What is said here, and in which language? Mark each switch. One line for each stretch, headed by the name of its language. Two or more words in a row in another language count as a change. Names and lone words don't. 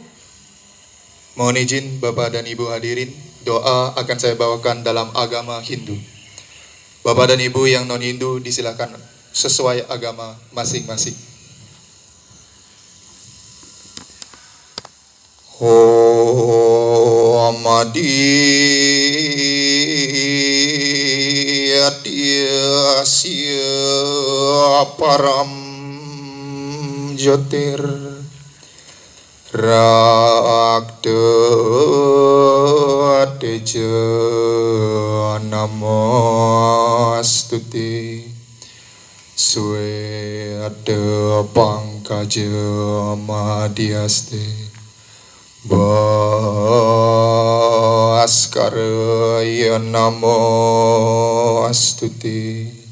Indonesian: Mohon izin Bapak dan Ibu hadirin, doa akan saya bawakan dalam agama Hindu. Bapak dan Ibu yang non-Hindu disilakan sesuai agama masing-masing.
Sanskrit: ओम् आदित्यस्य परम् ज्योती रक्त तेजो नमोऽस्तु ते श्वेत पङ्कज मध्यस्थ भास्कराय नमोऽस्तु ते.